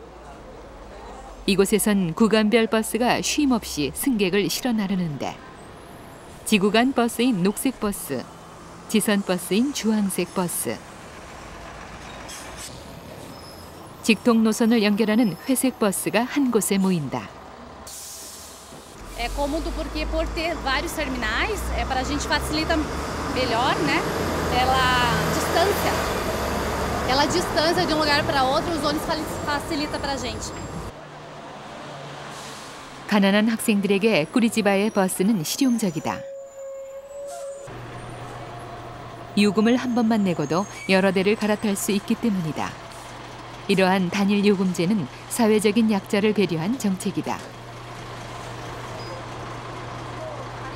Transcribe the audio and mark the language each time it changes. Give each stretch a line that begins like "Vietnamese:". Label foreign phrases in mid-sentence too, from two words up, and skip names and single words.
Korean: 이곳에선 구간별 버스가 쉼 없이 승객을 실어 나르는데 지구간 버스인 녹색 버스, 지선 버스인 주황색 버스, 직통 노선을 연결하는 회색 버스가 한 곳에 모인다.
Portuguese: É cômodo porque por ter vários terminais, para a gente facilita melhor, né? Pela distância de um lugar para outro, os ônibus facilita para a gente.
Korean: 가난한 학생들에게 꾸리찌바의 버스는 실용적이다. 요금을 한 번만 내고도 여러 대를 갈아탈 수 있기 때문이다. 이러한 단일 요금제는 사회적인 약자를 배려한 정책이다.